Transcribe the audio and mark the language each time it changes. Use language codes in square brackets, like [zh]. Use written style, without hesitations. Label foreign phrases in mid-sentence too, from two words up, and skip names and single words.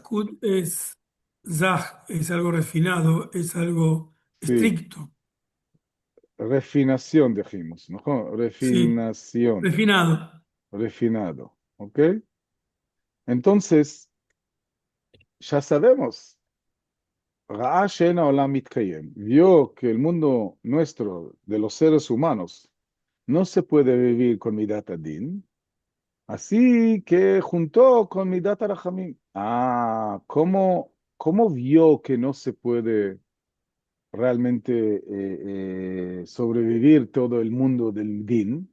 [es] Zakut es zaj, es algo refinado, es algo sí, estricto. refinación, dijimos, ¿no? Sí, Refinación, refinado. refinado, ¿ok? Entonces, ya sabemos. [he] ראה שאין עולם מתקיים. [es] Vio que el mundo nuestro, de los seres humanos, no se puede vivir con [he] מידת הדין, [es] así que juntó con [he] מידת הרחמים. [es] ¿Cómo vio que no se puede realmente sobrevivir todo el mundo del Din?